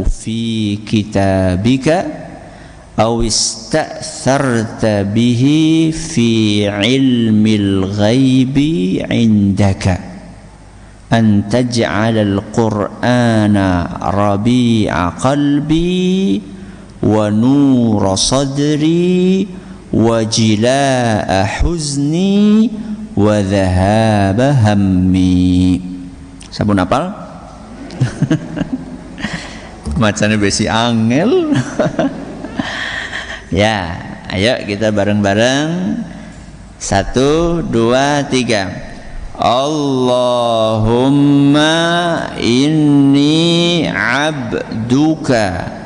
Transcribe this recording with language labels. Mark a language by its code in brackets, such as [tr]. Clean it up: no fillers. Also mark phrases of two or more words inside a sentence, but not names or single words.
[ar] في كتابك أو استأثرت به في علم الغيب عندك أن تجعل القرآن ربيع قلبي ونور صدري وجلاء حزني وذهاب همي. [jv] Sampun hafal? Macane besi angel. Ya, ayo kita bareng-bareng. 1, 2, 3. [ar] اللهم إني عبدك